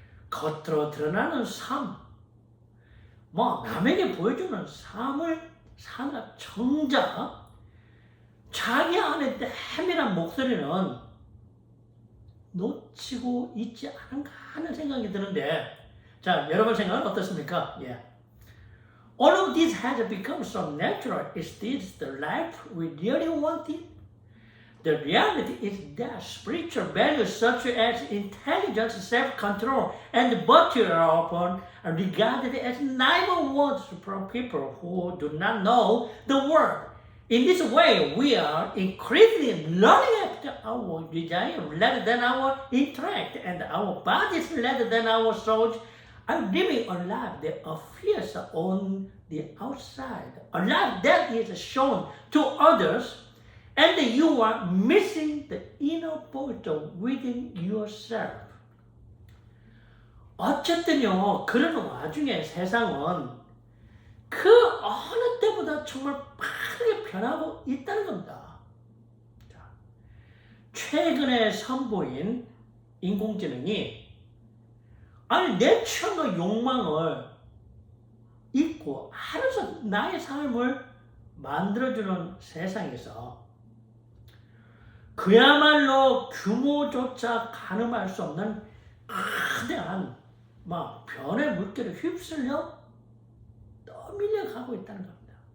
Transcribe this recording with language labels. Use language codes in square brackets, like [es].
[ko] 겉으로 드러나는 삶, 남에게 보여주는 삶을 사느라 정작 자기 안에 내밀한 목소리는 놓치고 있지 않은가 하는 생각이 드는데, 자, 여러분 생각은 어떻습니까? [en] All of this has become so natural. Is this the life we really wanted? The reality is that spiritual values such as intelligence, self-control, and virtue are often regarded as naïve words from people who do not know the world. In this way, we are increasingly running after our desire rather than our intellect, and our bodies rather than our souls are living a life that appears on the outside, a life that is shown to others, and you are missing the inner voice within yourself. [ko] 어쨌든요, 그런 와중에 세상은 그 어느 때보다 정말 빠르게 변하고 있다는 겁니다. 자, 최근에 선보인 인공지능이 내 취향과 욕망을 잊고 알아서 나의 삶을 만들어주는 세상에서 그야말로 규모조차 가늠할 수 없는 거대한 변의 물결에 휩쓸려 떠밀려가고 있다는 겁니다.